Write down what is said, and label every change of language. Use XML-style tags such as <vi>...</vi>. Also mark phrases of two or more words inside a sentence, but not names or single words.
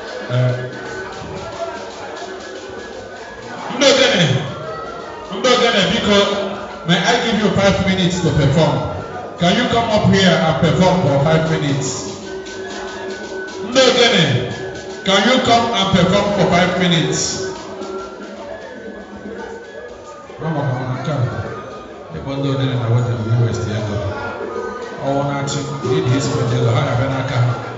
<ig>Uh, Ndị Ogene, Ndị Ogene, biko,</ig> <en>may I give you five minutes to perform? Can you come up here and perform for five minutes?</en> <ig>Ndị Ogene,</ig> <en>can you come and perform for five minutes? Rama, come on, come.</en> <ig>Ebe Ndị Ogene na West End, West End. Ọwụ na-achị,</ig> <en>need his friend,</en> <ig>ha na-abịa n'aka ha.</ig>